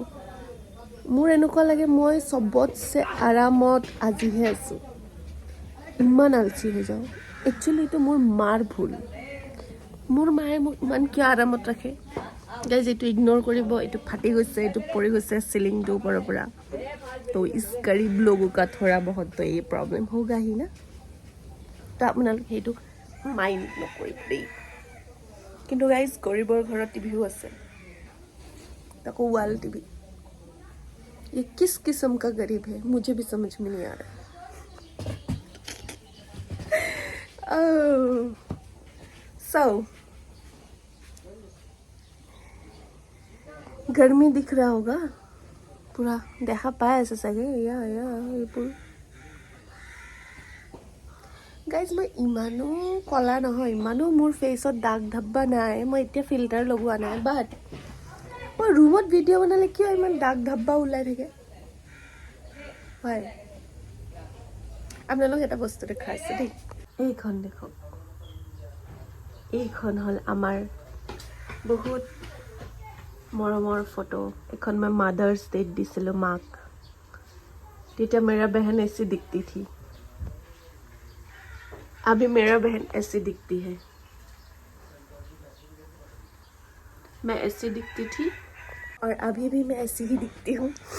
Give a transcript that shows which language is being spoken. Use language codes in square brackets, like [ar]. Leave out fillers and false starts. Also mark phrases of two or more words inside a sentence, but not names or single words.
[as] মোৰ এনেকুৱা লাগে মই চবতছে আৰামত আজিহে আছোঁ, ইমান আলচি হৈ যাওঁ। একচুৱেলি এইটো মোৰ মাৰ ভুল। মোৰ মায়ে মোক ইমান কিয় আৰামত ৰাখে। গাইজ এইটো ইগন'ৰ কৰিব, এইটো ফাটি গৈছে, এইটো পৰি গৈছে চিলিংটো ওপৰৰ পৰা। [hi] तो इस गरीब लोगों का थोड़ा बहुत तो ये प्रॉब्लम होगा ही ना, तो [as] আপোনালোকে সেইটো মাইণ্ড নকৰিব দেই। কিন্তু গাইজ গৰীবৰ ঘৰত টিভিও আছে, তাকো [en] wall TV. [hi] ये किस किस्म का गरीब है मुझे भी समझ में नहीं आ रहा। [as] So [hi] गर्मी दिख रहा होगा [as] পুৰা, দেখা পাই আছে চাগে। এইবোৰ গাইজ মই ইমানো কলা নহয়, ইমানো মোৰ ফেচত [hi] दाग धब्बा [as] নাই, মই এতিয়া ফিল্টাৰ লগোৱা নাই। বাট মই ৰুমত ভিডিঅ' বনালে কিয় ইমান [hi] दाग धब्बा [as] ওলাই থাকে হয়। আপোনালোক এটা বস্তু দেখাইছে দেই, এইখন দেখক, এইখন হ'ল আমাৰ বহুত মৰমৰ ফটো। [hi] এখন मैं मदर्स डे [as] দিছিলো মাক, [hi] তেতিয়া मेरा बहन ऐसी दिखती थी, अभी मेरा बहन ऐसी दिखती है। मैं ऐसी दिखती थी और अभी भी मैं ऐसी ही दिखती हूँ।